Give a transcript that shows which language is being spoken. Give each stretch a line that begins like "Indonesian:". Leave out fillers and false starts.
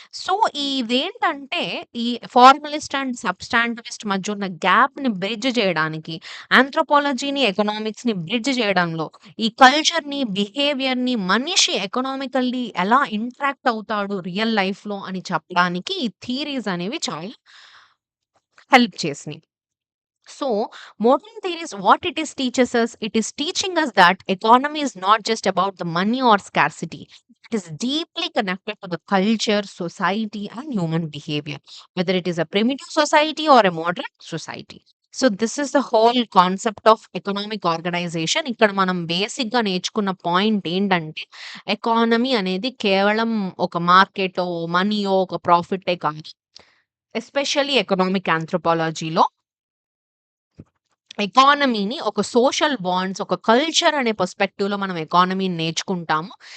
Telugu: So, ఇవేంటంటే ఈ ఫార్మలిస్ట్ and సబ్స్టాంటివిస్ట్ మధ్య ఉన్న గ్యాప్‌ని బ్రిడ్జ్ చేయడానికి, ఆంథ్రోపాలజీని, ఎకనామిక్స్‌ని బ్రిడ్జ్ చేయడంలో, ఈ కల్చర్‌ని, బిహేవియర్‌ని మనిషి ఎకనామికల్లీ ఎలా ఇంటరాక్ట్ అవుతాడు రియల్ లైఫ్‌లో అని చెప్పడానికి ఈ థియరీస్ అనేవి చాలా help చేసినియి.
English: So, modern theories, what it is teaches us, it is teaching us that economy is not just about the money or scarcity. It is deeply connected to the culture, society, and human behavior, whether it is a primitive society or a modern society. So, this is the whole concept of economic organization.
Telugu: ఇక్కడ మనం basic గా నేర్చుకున్న point ఏంటంటే economy అనేది కేవలం ఒక మార్కెటో మనీయో ఒక ప్రాఫిటే కాదు. ఎస్పెషల్లీ ఎకనామిక్ ఆంథ్రోపాలజీలో ఎకానమీని ఒక సోషల్ బాండ్స్, ఒక కల్చర్ అనే పర్స్పెక్టివ్‌లో మనం ఎకానమీని నేర్చుకుంటాము.